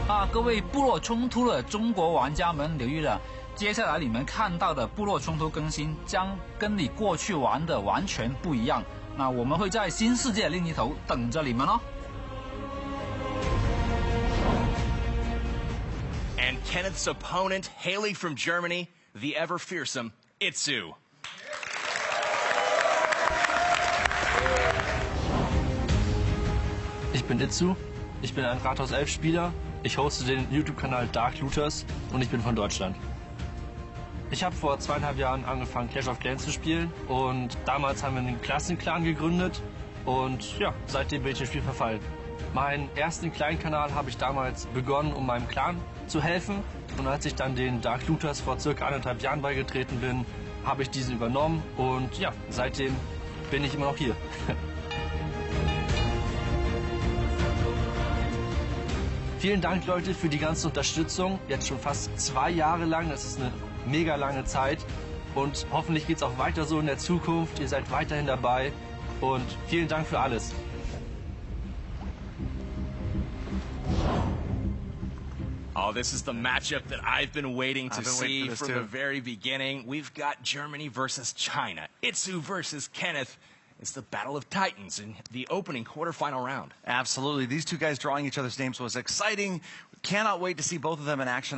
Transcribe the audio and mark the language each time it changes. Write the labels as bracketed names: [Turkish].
[Chinese] 各位部落冲突的中国玩家们留意了，接下来你们看到的部落冲突更新将跟你过去玩的完全不一样。那我们会在新世界另一头等着你们哦。 [English] And Kenneth's opponent, hailing from Germany, the ever-fearsome Itsu. [German] Ich bin Itsu, Ich bin ein Rathaus 11 Spieler. Ich hoste den YouTube-Kanal Dark Looters und ich bin von Deutschland. Ich habe vor 2,5 Jahren angefangen, Clash of Clans zu spielen und damals haben wir einen Klassenclan gegründet und ja, seitdem bin ich dem Spiel verfallen. Meinen ersten kleinen Kanal habe ich damals begonnen, um meinem Clan zu helfen und als ich dann den Dark Looters vor circa 1,5 Jahren beigetreten bin, habe ich diesen übernommen und ja, seitdem bin ich immer noch hier. Vielen Dank, Leute, für die ganze Unterstützung. Jetzt schon fast 2 Jahre lang. Das ist eine mega lange Zeit. Und hoffentlich geht es auch weiter so in der Zukunft. Ihr seid weiterhin dabei. Und vielen Dank für alles. [English] Oh, this is the matchup that I've been waiting to see from the very beginning. We've got Germany versus China. Itsu versus Kenneth. It's the Battle of Titans in the opening quarterfinal round. Absolutely. These two guys drawing each other's names was exciting. Cannot wait to see both of them in action.